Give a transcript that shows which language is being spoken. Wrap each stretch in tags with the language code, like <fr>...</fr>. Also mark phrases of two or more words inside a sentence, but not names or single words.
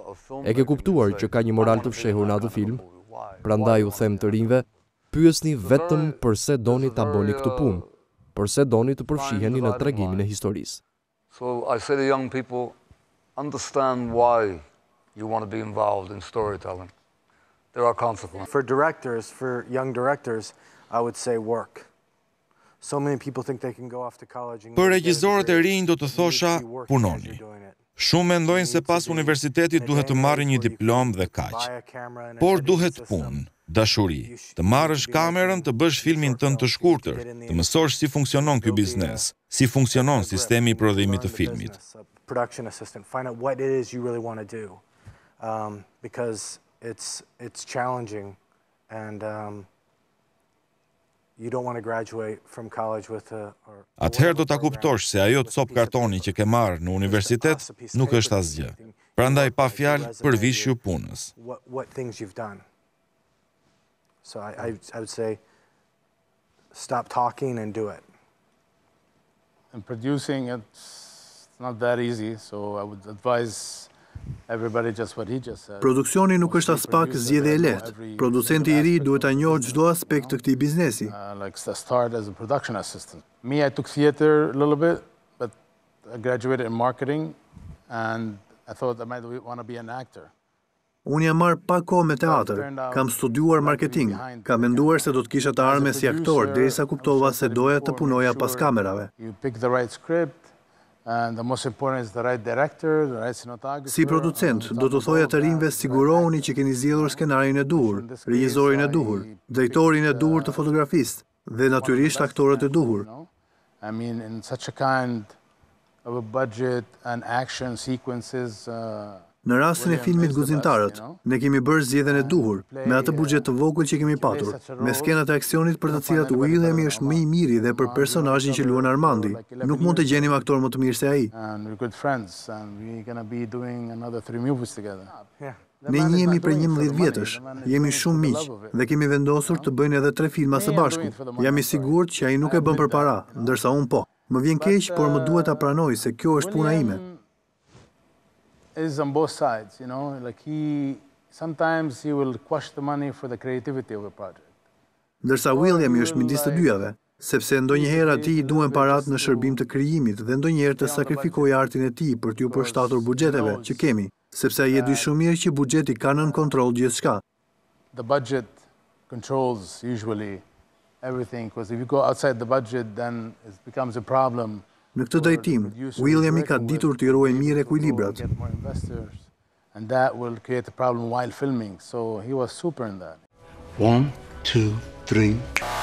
<sq>E ke kuptuar që ka një moral të fshehur në atë film? Prandaj u them të rinjve, pyesni vetëm përse doni ta bëni këtë punë, përse doni të përfshiheni në tregimin e historisë.</sq> <en>So I say to young people, understand why you want to be involved in storytelling. There are consequences. For directors, for young directors, I would say work. So many people think they can go off to college and</en> <sq>Për regjisorët e rinj do të thosha punoni. Shumë mendojnë se pas universitetit duhet të marrë një diplomë dhe kaq. Por duhet punë, dashuri, të marrësh kamerën, të bësh filmin tënd të shkurtër, të mësosh si funksionon ky biznes, si funksionon sistemi i prodhimit të filmit.</sq> <en>Production assistant, find out what it is you really want to do, because it's challenging, and you don't want to graduate from college with a.</en> <sq>Atëherë do ta kuptosh se ajo cop kartoni që ke marrë në universitet nuk është asgjë. Prandaj pa fjalë përvishju punës.</sq> <en>What things you've done. So I would say stop talking and do it. And producing it's not that easy, so I would advise everybody just what he just said.</en> <sq>Produksioni nuk është as pak zgjedhje e lehtë. Producenti i ri duhet ta njohë çdo aspekt të këtij biznesi.</sq> <en>Like start as a production assistant. Me, I took theater a little bit, but I graduated in marketing, and I thought I might want to be an actor.</en> <sq>Unë jam marrë pak kohë me teatr, kam studiuar marketing, kam menduar se do të kisha të ardhme si aktor, derisa kuptova se doja të punoja pas kamerave.</sq> <en>You pick the right script, and the most important is the right director, the right cinematographer.</en> <sq>Si producent, do të thoja të rinjve sigurohuni që keni zgjedhur skenarin e duhur, regjisorin e duhur, drejtorin e duhur të fotografisë dhe natyrisht aktorët e duhur.</sq> <en>I mean, in such a kind of a budget and action sequences.</en> <sq>Në rastin e filmit Guzimtarët, ne kemi bërë zgjedhjen e duhur, me atë buxhet të vogël që kemi patur, me skenat e aksionit për të cilat Williami është më i miri dhe për personazhin që luan Armandi. Nuk mund të gjenim aktor më të mirë se ai. Ne njihemi për 11 vjetësh, jemi shumë miq dhe kemi vendosur të bëjnë edhe 3 filma së bashku. Jam i sigurt që ai nuk e bën për para, ndërsa unë po. Më vjen keq, por më duhet ta pranoj se kjo është puna ime.</sq> <en>Is on both sides, you know, like sometimes he will quash the money for the creativity of a project.</en> <sq>Ndërsa Williami është midis të dyjave, sepse ndonjëherë atij i duhen parat në shërbim të krijimit dhe ndonjëherë të sakrifikojë artin e tij për t'u përshtatur buxheteve që kemi, sepse ai e di shumë mirë që buxheti ka nën kontroll gjithçka.</sq> <en>The budget controls usually everything, because if you go outside the budget then it becomes a problem.</en> <sq>Në këtë drejtim, Williami ka ditur të ruajë mirë ekuilibrat.</sq> <en>And that will create a problem while filming, so he was super in that. 1, 2, 3</en>